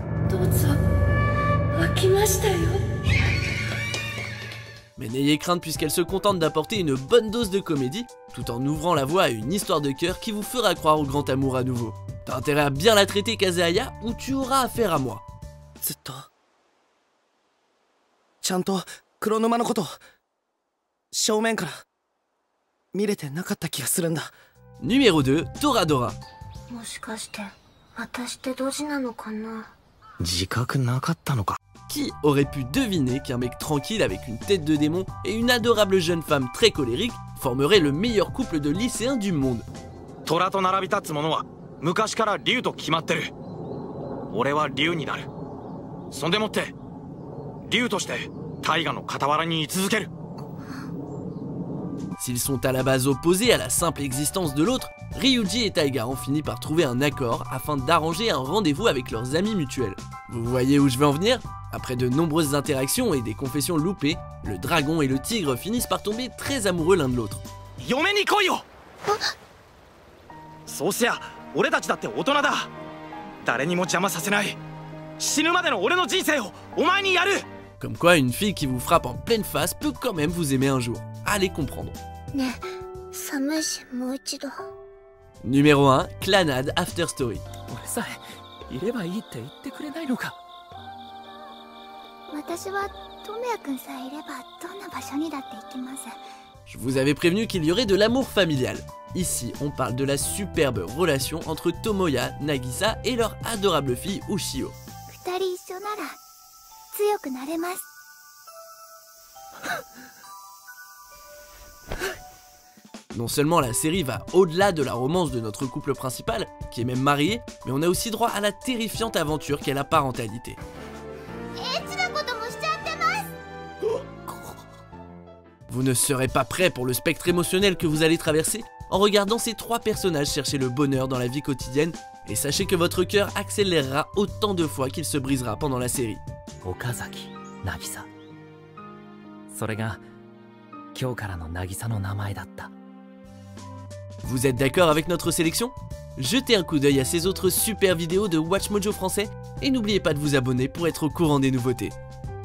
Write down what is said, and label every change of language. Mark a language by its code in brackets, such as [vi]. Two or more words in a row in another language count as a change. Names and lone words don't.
[fr] Mais n'ayez crainte puisqu'elle se contente d'apporter une bonne dose de comédie, tout en ouvrant la voie à une histoire de cœur qui vous fera croire au grand amour à nouveau. T'as intérêt à bien la traiter, Kazehaya, ou tu auras affaire à moi. [ja] ずっとちゃんと黒沼のこと正面から見れてなかった気がするんだ。 [fr] Numéro 2, Toradora. [ja] もしかして私ってドジなのかな。自覚なかったのか。 [fr] Qui aurait pu deviner qu'un mec tranquille avec une tête de démon et une adorable jeune femme très colérique formerait le meilleur couple de lycéens du monde? [ja] 虎と並び立つ者は昔から竜と決まってる。俺は竜になる。そんでもって竜として大河の傍らに居続ける。 [fr] S'ils sont à la base opposés à la simple existence de l'autre, Ryuji et Taiga ont fini par trouver un accord afin d'arranger un rendez-vous avec leurs amis mutuels. Vous voyez où je veux en venir? Après de nombreuses interactions et des confessions loupées, le dragon et le tigre finissent par tomber très amoureux l'un de l'autre. [ja] 嫁に来いよ。そうせや俺たちだって大人だ。誰にも邪魔させない。死ぬまでの俺の人生をお前にやる。 [fr] Comme quoi, une fille qui vous frappe en pleine face peut quand même vous aimer un jour. Allez comprendre. [ja] ねえ、寒いしもう一度。 [fr] Numéro 1, Clannad After Story. [ja] 俺さえいればいいって言ってくれないのか。私はトモヤくんさえいればどんな場所にだって行きます。 [fr] Je vous avais prévenu qu'il y aurait de l'amour familial. Ici, on parle de la superbe relation entre Tomoya, Nagisa et leur adorable fille Ushio. [ja] 二人一緒なら強くなれます。 [fr] Non seulement la série va au-delà de la romance de notre couple principal, qui est même marié, mais on a aussi droit à la terrifiante aventure qu'est la parentalité. [ja] エッチなこともしちゃってます。 [fr] Vous ne serez pas prêt pour le spectre émotionnel que vous allez traverser en regardant ces 3 personnages chercher le bonheur dans la vie quotidienne, et sachez que votre cœur accélérera autant de fois qu'il se brisera pendant la série. [ja] 岡崎渚。それが今日からの渚の名前だった。 [fr] Vous êtes d'accord avec notre sélection? Jetez un coup d'œil à ces autres super vidéos de Watch Mojo français et n'oubliez pas de vous abonner pour être au courant des nouveautés.